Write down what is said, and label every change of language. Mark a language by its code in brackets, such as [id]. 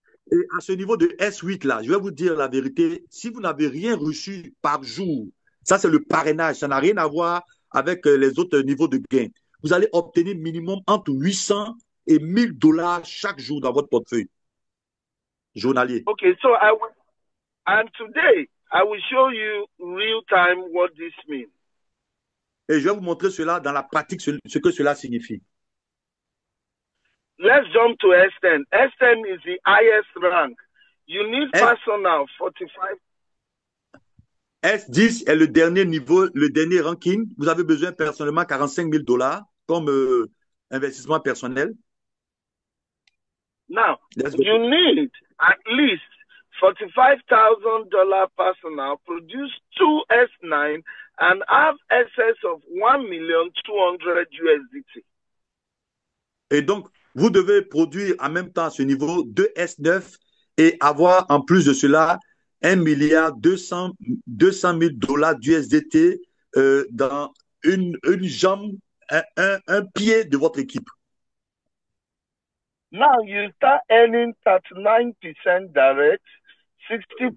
[fr] Et à ce niveau de S8 là, je vais vous dire la vérité, si vous n'avez rien reçu par jour, ça c'est le parrainage, ça n'a rien à voir avec les autres niveaux de gain. Vous allez obtenir minimum entre 800 et $1,000 chaque jour dans votre portefeuille journalier. [en] Okay, so today I will show you real time what this means. [fr] Et je vais vous montrer cela dans la pratique, ce que cela signifie. [en] Let's jump to S10. S10 is the highest rank. You need personal 45. [fr] S10 est le dernier niveau, le dernier ranking. Vous avez besoin personnellement $45,000 comme investissement personnel. [en] Now, you need at least $45,000 personal, produce 2 S9, and have excess of 1,200,000 USDT. [fr] Et donc, vous devez produire en même temps à ce niveau 2 S9 et avoir en plus de cela 1,200,000 d'USDT dans une jambe, un pied de votre équipe. [en] Now you start earning 39% direct, 60%,